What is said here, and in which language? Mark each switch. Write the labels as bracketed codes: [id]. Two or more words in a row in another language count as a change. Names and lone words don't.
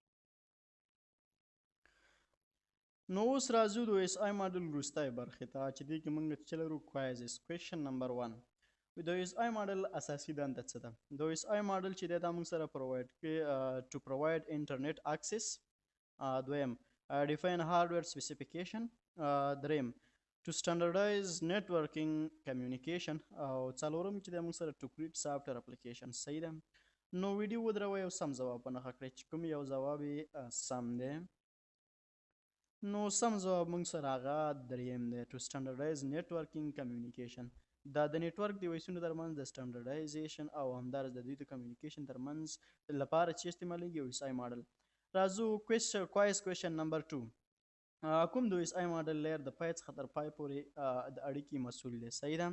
[ps] نو اوس راځو د اس آی ماډل وروستۍ برخې ته چې دې کې موږ چې لرو کوایزز. [en] question number [ps] 1 د اس آی ماډل اساسي دنده څه ده؟ د اس آی ماډل چې دی دا موږ سره پرووایډ کوي [en] to provide internet access. دویم define hardware specification. دریم to standardize networking communication. [ps] او څلورم چې د موږ سره [en] to create software application. [ps] صحیح ده؟ نو ویډیو ودروئ او سم ځواب په نښه کړئ چې کوم یو ځواب یې سم دی. نو سم ځواب موږ سره هغه دریم دی [en] to standardize networking communication. [ps] دا د نیټورک ډیوایسونو ترمنځ د سټنډرډایزیشن او همدارس د دوی د کمیونیکیشن ترمنځ لپاره چې استعمالیږي اس آی ماډل. راځو [en] question number [ps] 2 کوم د اس آی ماډل لیر د پای څخه تر پای پورې د اړیکې مسؤل دی. صحیح ده؟